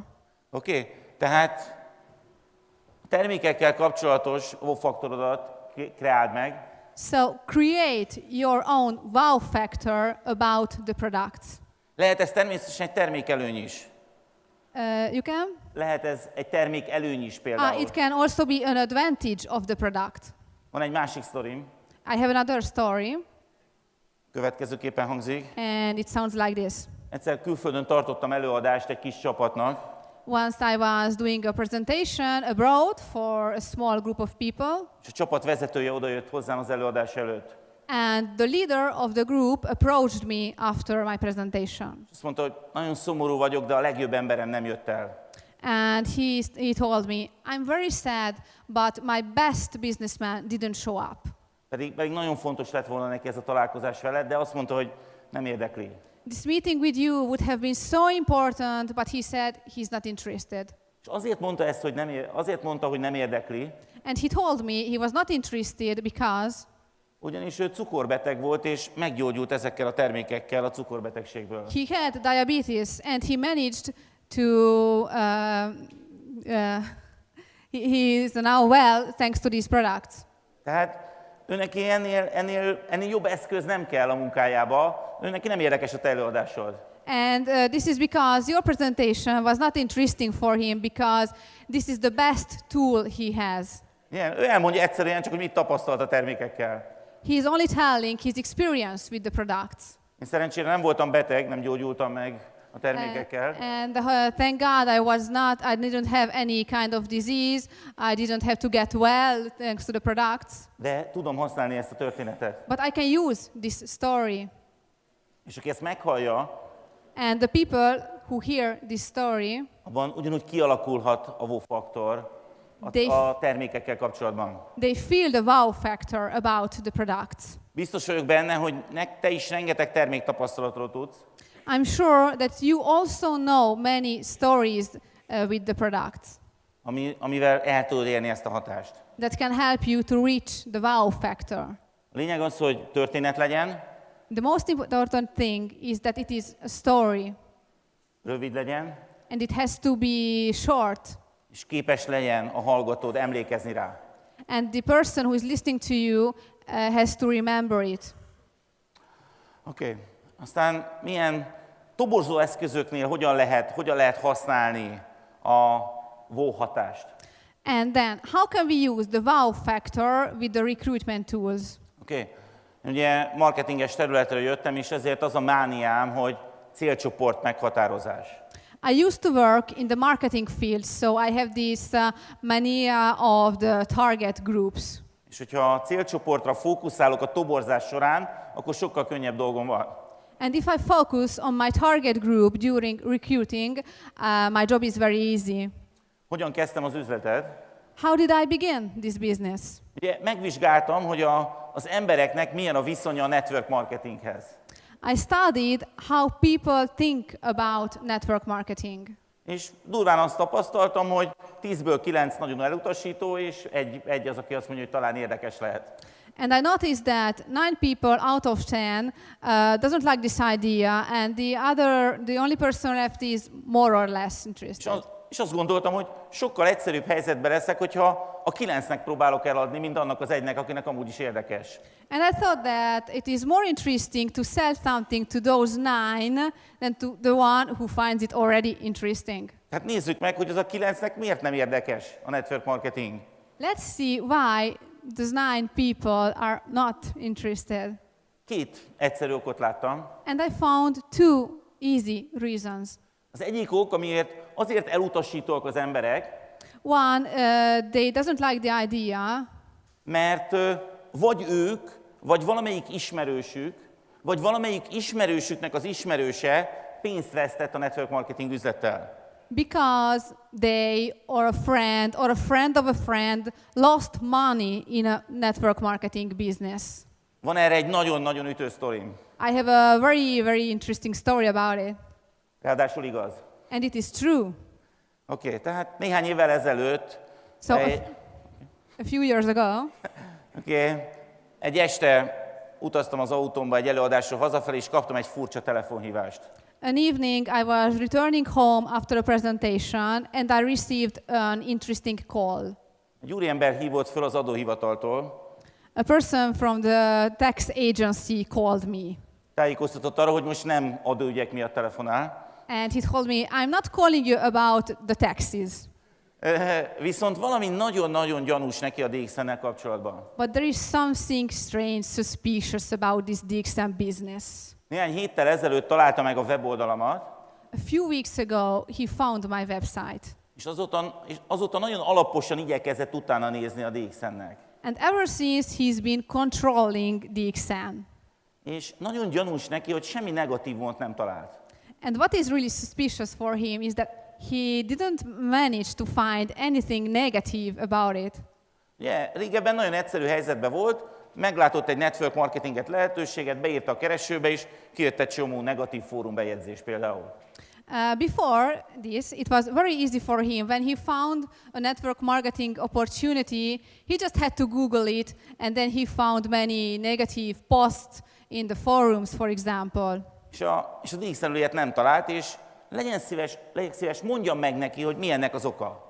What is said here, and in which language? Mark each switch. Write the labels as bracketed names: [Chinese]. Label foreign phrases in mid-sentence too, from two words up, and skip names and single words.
[Hungarian] Oké? Tehát a termékekkel kapcsolatos wow faktorodat kreáld meg, [English] So create your own wow factor about the products. [Hungarian] lehet ez természetesen egy termékelőny is. [English] You can? [Hungarian] Lehet ez egy termékelőny is például. [English] It can also be an advantage of the product. [Hungarian] Van egy másik sztorim, [English] I have another story, [Hungarian] következőképpen hangzik. [English] and it sounds like this. [Hungarian] Egyszer külföldön tartottam előadást egy kis csapatnak, [English] Once I was doing a presentation abroad for a small group of people, [Hungarian] és a csapat vezetője odajött hozzám az előadás előtt. [English] and the leader of the group approached me after my presentation. [Hungarian] Azt mondta, hogy nagyon szomorú vagyok, de a legjobb emberem nem jött el. [English] And he told me, I'm very sad, but my best businessman didn't show up. [Hungarian] Pedig nagyon fontos lett volna neki ez a találkozás veled, de azt mondta, hogy nem érdekli. [English] This meeting with you would have been so important, but he said he's not interested. [Hungarian] És azért mondta ezt, hogy hogy nem érdekli, [English] And he told me he was not interested because [Hungarian] ugyanis ő cukorbeteg volt, és meggyógyult ezekkel a termékekkel a cukorbetegségből. [English] he had diabetes, and he managed to, he is now well thanks to these products. [Hungarian] Tehát őneki ennél jobb eszköz nem kell a munkájába, őneki nem érdekes a te előadásod. [English] And this is because your presentation was not interesting for him, because this is the best tool he has. [Hungarian] Igen, ő elmondja egyszerűen csak, hogy mit tapasztalt a termékekkel. [English] He is only telling his experience with the products. [Hungarian] Én szerencsére nem voltam beteg, nem gyógyultam meg a termékekkel. [English] And thank God I didn't have any kind of disease. I didn't have to get well thanks to the products. [Hungarian] De tudom használni ezt a történetet. [English] But I can use this story. [Hungarian] És aki ezt meghallja, [English] And the people who hear this story, [Hungarian] abban ugyanúgy kialakulhat a wow faktor a termékekkel kapcsolatban. [English] they feel the wow factor about the products. [Hungarian] Biztos vagyok benne, hogy te is rengeteg terméktapasztalatról tudsz, [English] I'm sure that you also know many stories with the products [Hungarian] amivel el tudod érni ezt a hatást. [English] that can help you to reach the wow factor. [Hungarian] A lényeg az, hogy történet legyen, [English] The most important thing is that it is a story, [Hungarian] rövid legyen, [English] and it has to be short, [Hungarian] és képes legyen a hallgatód emlékezni rá. [English] and the person who is listening to you has to remember it. [Hungarian] Oké. Aztán milyen toborzó eszközöknél hogyan lehet használni a wow hatást? [English] And then, how can we use the wow factor with the recruitment tools? [Hungarian] Oké. Ugye marketinges területről jöttem, és ezért az a mániám, hogy célcsoport meghatározás. [English] I used to work in the marketing field, so I have this mania of the target groups. [Hungarian] És hogyha a célcsoportra fókuszálok a toborzás során, akkor sokkal könnyebb dolgom van. [English] And if I focus on my target group during recruiting, my job is very easy. [Hungarian] Hogyan kezdtem az üzletet? [English] How did I begin this business? [Hungarian] Ugye megvizsgáltam, hogy az embereknek milyen a viszonya a [English] network marketinghez. I studied how people think about network marketing. [Hungarian] És durván azt tapasztaltam, hogy 10-ből 9 nagyon elutasító, és egy az, aki azt mondja, hogy talán érdekes lehet. [English] And I noticed that 9 people out of 10 doesn't like this idea, and the only person left is more or less interested. [Hungarian] És azt gondoltam, hogy sokkal egyszerűbb helyzetben leszek, hogyha a 9-nek próbálok eladni, mint annak az egynek, akinek amúgy is érdekes. [English] And I thought that it is more interesting to sell something to those 9 than to the one who finds it already interesting. [Hungarian] Hát nézzük meg, hogy az a 9-nek miért nem érdekes a [English] network marketing. Let's see why those 9 people are not interested. [Hungarian] 2 egyszerű okot láttam. [English] And I found 2 easy reasons. [Hungarian] Az egyik ok, amiért azért elutasítóak az emberek, [English] One, they doesn't like the idea, [Hungarian] mert vagy ők, vagy valamelyik ismerősük, vagy valamelyik ismerősüknek az ismerőse pénzt vesztett a [English] network marketing [Hungarian] üzlettel. [English] because they or a friend of a friend lost money in a network marketing business. [Hungarian] Van erre egy nagyon-nagyon ütő sztorim. [English] I have a very, very interesting story about it. [Hungarian] Ráadásul igaz. [English] And it is true. [Hungarian] Oké, tehát néhány évvel ezelőtt [English] So a few years ago, [Hungarian] egy este utaztam az autómba egy előadásról hazafelé, és kaptam egy furcsa telefonhívást. [English] an evening I was returning home after a presentation and I received an interesting call. [Hungarian] Egy úriember hívott föl az adóhivataltól, [English] A person from the tax agency called me. [Hungarian] tájékoztatott arra, hogy most nem adóügyek miatt telefonál, [English] And he told me, I'm not calling you about the taxes, [Hungarian] viszont valami nagyon-nagyon gyanús neki a DXN-nel kapcsolatban. [English] but there is something strange, suspicious about this DXN business. [Hungarian] Néhány héttel ezelőtt találta meg a weboldalamat, [English] A few weeks ago, he found my website. [Hungarian] és azóta nagyon alaposan igyekezett utána nézni a DXN-nek. [English] And ever since, he's been controlling DXN. [Hungarian] És nagyon gyanús neki, hogy semmi negatívumot nem talált. [English] And what is really suspicious for him is that he didn't manage to find anything negative about it. [Hungarian] Ugye, régebben nagyon egyszerű helyzetben volt, meglátott egy [English] network marketinget [Hungarian] lehetőséget, beírta a keresőbe, és kijött egy csomó negatív fórumbejegyzés például. [English] Before this, it was very easy for him. When he found a network marketing opportunity, he just had to Google it, and then he found many negative posts in the forums, for example. [Hungarian] És a DXN ilyet nem talált, és legyen szíves, mondjam meg neki, hogy mi ennek az oka.